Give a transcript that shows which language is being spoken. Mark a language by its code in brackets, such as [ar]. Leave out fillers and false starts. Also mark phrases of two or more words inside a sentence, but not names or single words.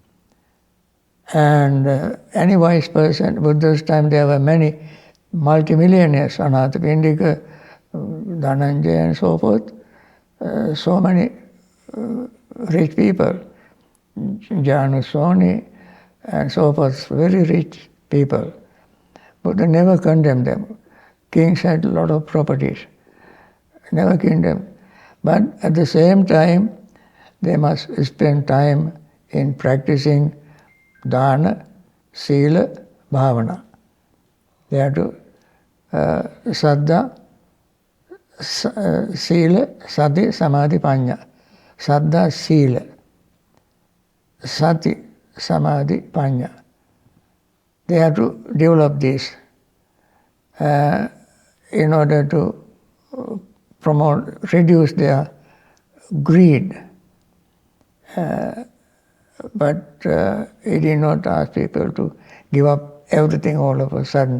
[en] And any wise person, Buddha's time there were many multimillionaires, Anathapindika, Dhananjaya and so forth, so many rich people, Janusoni and so forth, very rich people. Buddha never condemned them. Kings had a lot of properties, never condemned. But at the same time, they must spend time in practicing [pi] dana, sila, bhavana. [en] They have to [pi] saddha, sila, sati, samadhi, panya. Saddha, sila, sati, samadhi, panya. [en] They have to develop this in order to reduce their greed. But he did not ask people to give up everything all of a sudden.